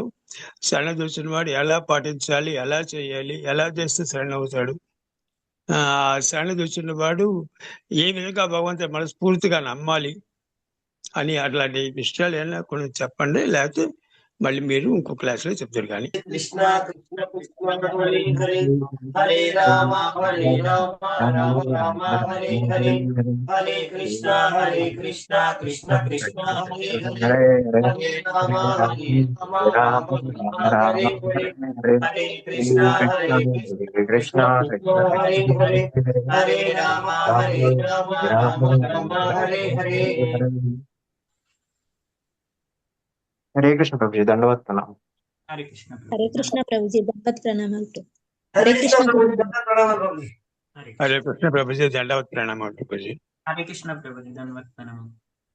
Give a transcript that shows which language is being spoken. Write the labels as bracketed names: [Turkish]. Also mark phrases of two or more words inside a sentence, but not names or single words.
[Telugu] శరణ చూసిన వాడు ఎలా పాటించాలి, ఎలా చేయాలి, ఎలా చేస్తే శరణ అవుతాడు, శరణ చూసిన వాడు ఏ విధంగా భగవంతుడు మనస్ఫూర్తిగా నమ్మాలి అని, అట్లాంటి విషయాలు ఏమైనా కొన్ని చెప్పండి. లేకపోతే మళ్ళీ మీరు ఇంకో క్లాస్ లో చెప్తారు కానీ కృష్ణ కృష్ణ కృష్ణ హరే హరే హరే రామ రామ రామ హరే హరే హరే కృష్ణ కృష్ణ కృష్ణ హరే హరే హరే రామ రామ హరే హరే హరే కృష్ణ కృష్ణ హరే హరే హరే రామ రామ హరే హరే. హరే కృష్ణ ప్రభుజీ, దండవత్ ప్రణామం. హరే కృష్ణ ప్రభు. హరే కృష్ణ ప్రభుజీ, దంపత్ ప్రణామాలు. హరే హరే కృష్ణ కృష్ణ గురుజీ. హరే హరే కృష్ణ ప్రభుజీ, దండవత్ ప్రణామాలు ప్రభుజీ. హరే కృష్ణ ప్రభు. ధన్యవాద ప్రణామం.